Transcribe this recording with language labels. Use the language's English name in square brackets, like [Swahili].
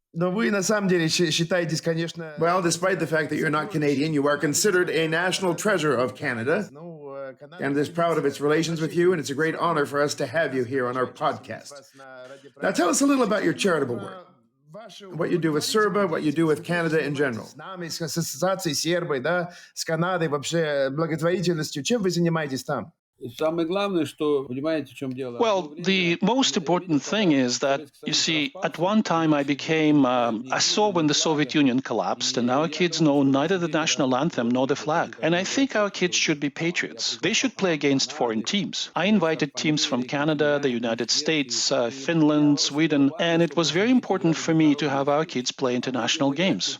[Russian] Но вы на самом деле считаетесь, конечно... [English] Well, despite the fact that you're not Canadian, you are considered a national treasure of Canada. Canada is proud of its relations with you, and it's a great honor for us to have you here on our podcast. Now, tell us a little about your charitable work. What you do with Serba, what you do with Canada in general. [Russian] С нами, с ассоциацией Сербой, да, с Канадой, вообще благотворительностью. Чем вы занимаетесь там? Самое главное, что, понимаете, в чем дело? [English] Well, the most important thing is that, you see, at one time I saw when the Soviet Union collapsed, and our kids know neither the national anthem nor the flag. And I think our kids should be patriots. They should play against foreign teams. I invited teams from Canada, the United States, Finland, Sweden, and it was very important for me to have our kids play international games.